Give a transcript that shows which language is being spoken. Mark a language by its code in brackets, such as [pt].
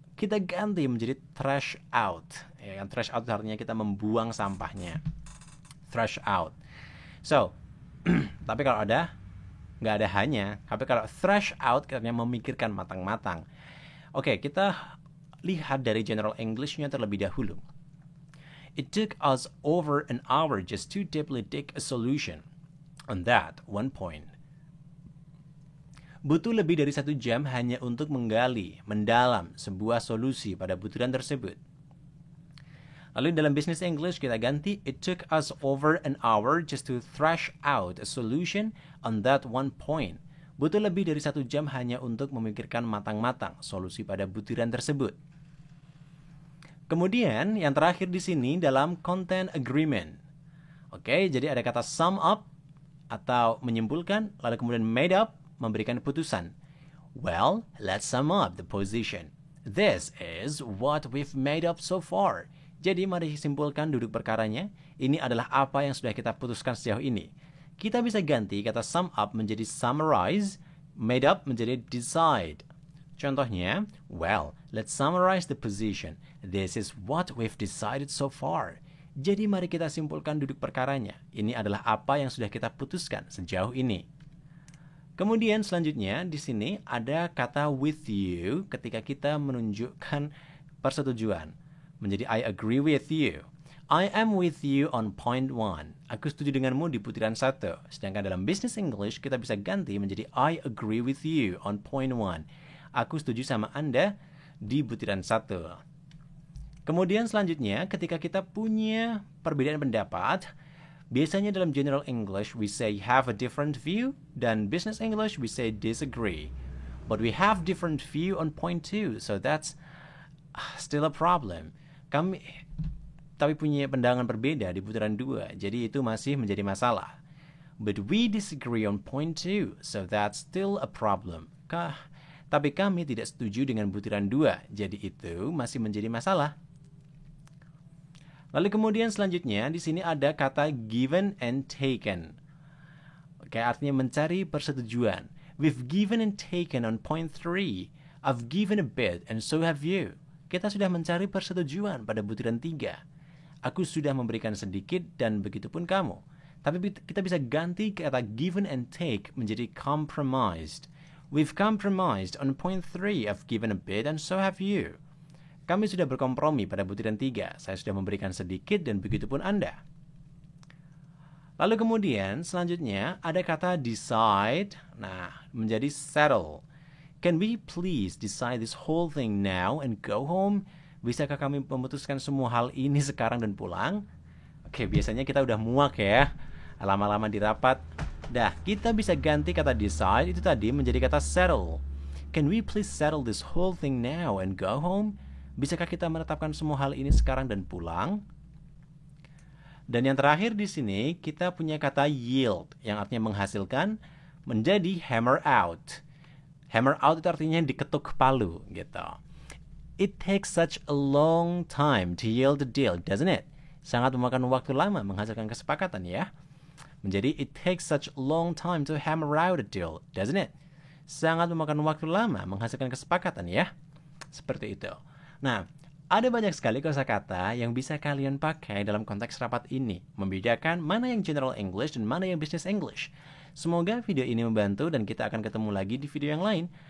[id] Kita ganti menjadi trash out. Ya, trash out artinya kita membuang sampahnya. Trash out. So, tapi kalau nggak ada hanya. Tapi kalau thrash out artinya memikirkan matang-matang. Oke, kita lihat dari general English-nya terlebih dahulu. [en] It took us over an hour just to deeply dig a solution on that one point. [id] Butuh lebih dari 1 jam hanya untuk menggali, mendalam sebuah solusi pada butiran tersebut. Lalu dalam business English kita ganti, [en] it took us over an hour just to thrash out a solution on that one point. [id] butuh lebih dari 1 jam hanya untuk memikirkan matang-matang solusi pada butiran tersebut. Kemudian yang terakhir di sini dalam content agreement. Oke, jadi ada kata sum up atau menyimpulkan, lalu kemudian made up, memberikan putusan. [en] Well, let's sum up the position. This is what we've made up so far. [id] Jadi mari simpulkan duduk perkaranya. Ini adalah apa yang sudah kita putuskan sejauh ini. Kita bisa ganti kata sum up menjadi summarize, made up menjadi decide. [en] Contohnya, well, let's summarize the position. This is what we've decided so far. [id] Jadi mari kita simpulkan duduk perkaranya. Ini adalah apa yang sudah kita putuskan sejauh ini. Kemudian selanjutnya di sini ada kata with you ketika kita menunjukkan persetujuan. [en] Menjadi I agree with you. I am with you on point 1. [id] Aku setuju denganmu di putaran 1. Sedangkan dalam business English kita bisa ganti menjadi [en] I agree with you on point 1. [id] Aku setuju sama Anda di butiran 1. Kemudian selanjutnya ketika kita punya perbedaan pendapat, biasanya dalam general English [en] we say have a different view, [id] dan business English [en] we say disagree. But we have different view on point 2, so that's still a problem. [id] Kami tapi punya pandangan berbeda di putaran 2, jadi itu masih menjadi masalah. [en] But we disagree on point 2, so that's still a problem. [id] Tapi kami tidak setuju dengan putaran 2, jadi itu masih menjadi masalah. Lalu kemudian selanjutnya di sini ada kata given and taken. Oke, artinya mencari persetujuan. [en] We've given and taken on point 3. I've given a bit and so have you. [id] Kita sudah mencari persetujuan pada butiran 3. Aku sudah memberikan sedikit dan begitupun kamu. Tapi kita bisa ganti kata given and take menjadi compromised. [en] We've compromised on point 3. I've given a bit and so have you. [id] Kami sudah berkompromi pada butiran 3. Saya sudah memberikan sedikit dan begitupun Anda. Lalu kemudian selanjutnya ada kata decide. Nah, menjadi settle. [en] Can we please decide this whole thing now and go home? [id] Bisakah kami memutuskan semua hal ini sekarang dan pulang? Oke, biasanya kita udah muak ya. Lama-lama di rapat. Dah, kita bisa ganti kata decide itu tadi menjadi kata settle. [en] Can we please settle this whole thing now and go home? [id] Bisakah kita menetapkan semua hal ini sekarang dan pulang? Dan yang terakhir di sini kita punya kata yield yang artinya menghasilkan menjadi hammer out. Hammer out itu artinya diketuk palu gitu. [en] It takes such a long time to yield a deal, doesn't it? [id] Sangat memakan waktu lama menghasilkan kesepakatan ya. Menjadi [en] it takes such a long time to hammer out a deal, doesn't it? [id] Sangat memakan waktu lama menghasilkan kesepakatan ya. Seperti itu. Nah, ada banyak sekali kosakata yang bisa kalian pakai dalam konteks rapat ini, membedakan mana yang general English dan mana yang business English. Semoga video ini membantu dan kita akan ketemu lagi di video yang lain.